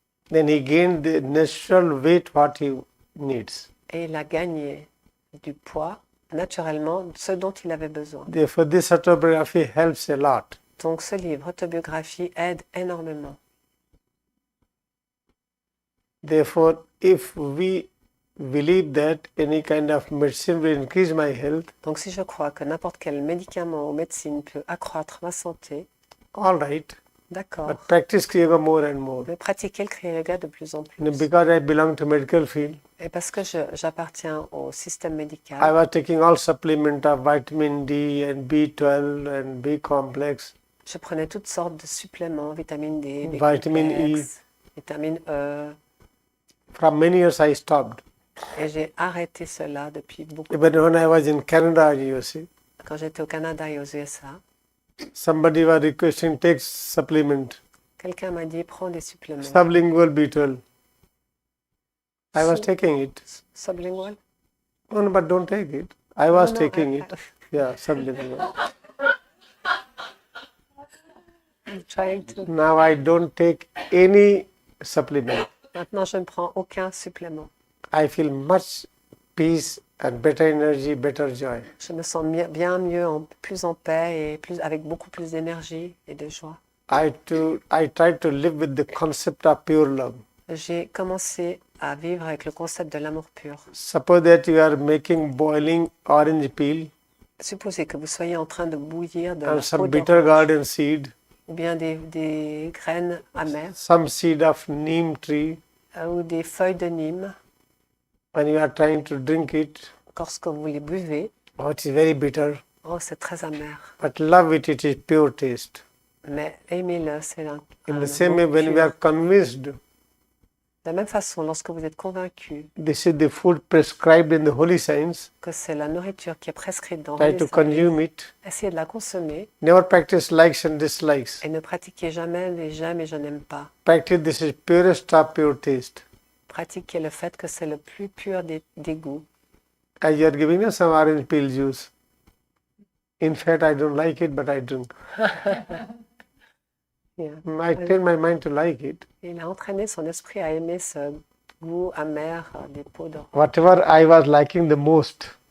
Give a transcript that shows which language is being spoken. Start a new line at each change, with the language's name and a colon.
English: Then he gained the natural weight what he needs.
French: Et il a gagné du poids, naturellement, ce dont il avait besoin.
English: Therefore, this autobiography helps a lot.
French: Donc ce livre, Autobiographie, aide énormément.
English: Therefore, if we believe that any kind of medicine will increase my health,
French: Donc si je crois que n'importe quel médicament ou médecine peut accroître ma santé,
English: all right.
French: d'accord,
English: But practice Kriya Yoga more and more.
French: mais pratiquer le Kriya Yoga de plus en plus.
English: Because I belong to medical field,
French: Et parce que j'appartiens au système
English: I
French: médical,
English: was taking all supplement of vitamin D and B12 and B complex,
French: je prenais toutes sortes de suppléments, vitamine D, Vitamine B-complexe, vitamine E,
English: From many years I stopped.
French: et j'ai arrêté cela depuis beaucoup.
English: Even when I was in Canada and USA,
French: Quand j'étais au Canada et aux USA,
English: somebody was requesting take supplement,
French: quelqu'un m'a dit prends des suppléments.
English: sublingual B12. I was taking it. Sublingual? Oh, no, but don't take it. I was No, taking I- it. Yeah, sublingual. I'm trying to. Now I don't take any supplement.
French: Maintenant, je ne prends aucun supplément.
English: I feel much peace and better energy, better joy.
French: Je me sens bien mieux, plus en paix et avec beaucoup plus d'énergie et de joie.
English: I try to live with the concept of pure love.
French: J'ai commencé à vivre avec le concept de l'amour pur.
English: Suppose that you are making boiling orange peel
French: Supposez que vous soyez en train de bouillir de la
English: and
French: peau
English: some bitter
French: d'orange
English: garden seed,
French: ou bien des graines amères
English: some seed of neem tree,
French: ou des feuilles de Nîmes.
English: and you are trying to drink it.
French: Lorsque vous les buvez,
English: Oh, it is very bitter.
French: oh, c'est très amer.
English: But love it, it is pure taste.
French: Mais aimez-le, c'est
English: In
French: un
English: the same
French: goût
English: way, when
French: pur.
English: we are convinced,
French: De la même façon, lorsque vous êtes convaincu
English: this is the food prescribed in the holy signs,
French: que c'est la nourriture qui est prescrite dans
English: try
French: les
English: to
French: saints,
English: consume it.
French: essayez de la consommer
English: Never practice likes and dislikes.
French: et ne pratiquez jamais les j'aime et je n'aime pas.
English: Practice this is purest of pure taste.
French: Pratiquez le fait que c'est le plus pur des goûts.
English: As you are giving us some orange peel juice. In fact, I don't like it, but I drink. Yeah. I train my mind to like it.
French: Il a entraîné son esprit à aimer ce goût amer des peaux d'orange.
English: Whatever I was liking the most,